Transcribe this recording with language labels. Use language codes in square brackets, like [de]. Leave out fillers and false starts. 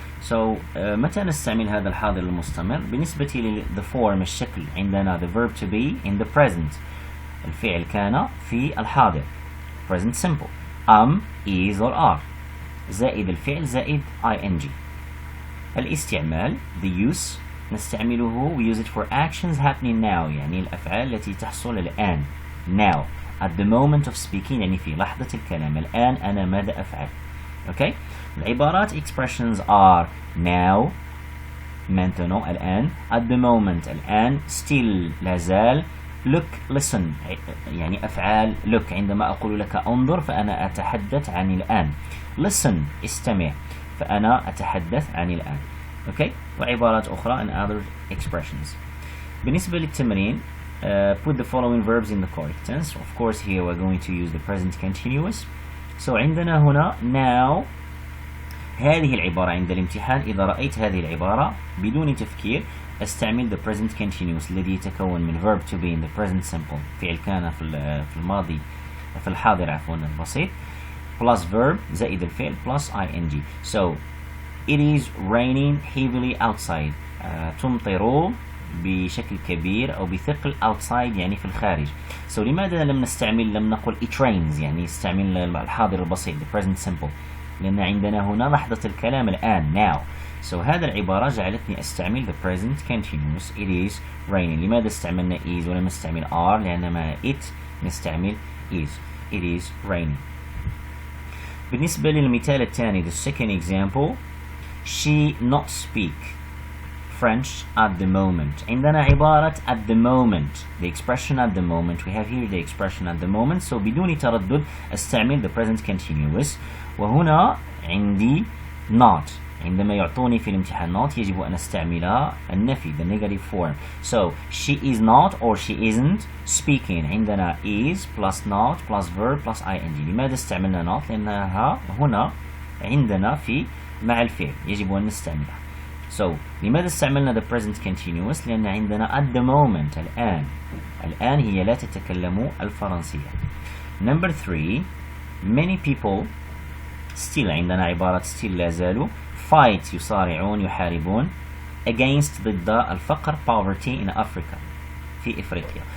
[ar] So متى نستعمل هذا الحاضر المستمر؟ بالنسبة the form الشكل عندنا [en] the verb to be in the present. [ar] الفعل كان في الحاضر [en] present simple is or are [ar] زائد الفعل زائد ing. الاستعمال [en] the use [ar] نستعمله [en] we use it for actions happening now يعني الأفعال التي تحصل الآن now at the moment of speaking [ar] يعني في لحظة الكلام الآن أنا ماذا أفعل. [en] Okay. [ar] العبارات [en] expressions are now [ar] maintenant الآن [en] at the moment [ar] الآن still لا زال look listen يعني أفعال look عندما أقول لك انظر فأنا أتحدث عن الآن listen استمع فأنا أتحدث عن الآن. [en] Okay. [ar] وعبارات أخرى [en] and other expressions. [ar] بالنسبة للتمرين [en] put the following verbs in the correct tense. Of course here we're going to use the present continuous. [ar] So عندنا هنا now هذه العبارة عند الامتحان إذا رأيت هذه العبارة بدون تفكير استعمل [en] the present continuous [ar] الذي يتكون من [en] verb to be in the present simple [ar] فعل كان في الماضي في الحاضر عفوا البسيط plus verb زائد الفعل plus ing. [en] So it is raining heavily outside [ar] تمطر بشكل كبير أو بثقل [en] outside [ar] يعني في الخارج. So لماذا لم نقل it rains يعني استعمل الحاضر البسيط [en] the present simple [ar] لأن عندنا هنا لحظة الكلام الآن now. [en] So [ar] هذا العبارة جعلتني أستعمل [en] the present continuous it is raining. [ar] لماذا استعملنا is ولم نستعمل are؟ لأن مع it نستعمل is [en] it is raining. [ar] بالنسبة للمثال الثاني [en] the second example she not speak French at the moment. [ar] عندنا عبارة [en] at the moment the expression at the moment we have here the expression at the moment. So [ar] بدون تردد استعمل [en] the present continuous. [ar] وهنا عندي not عندما يعطوني في الامتحان not يجب أن استعمل النفي [en] the negative form. So she is not or she isn't speaking [ar] عندنا [en] is plus not plus verb plus ing. [ar] لماذا استعملنا not؟ لأنها هنا عندنا في مع الفعل يجب أن نستعملها. So لماذا استعملنا [en] the present continuous؟ [ar] لأن عندنا at the moment الآن هي لا تتكلم الفرنسية. [en] Number 3 many people still [ar] عندنا عبارة [en] still لا زالوا fight [ar] يصارعون يحاربون [en] against ضد الفقر poverty in Africa [ar] في إفريقيا.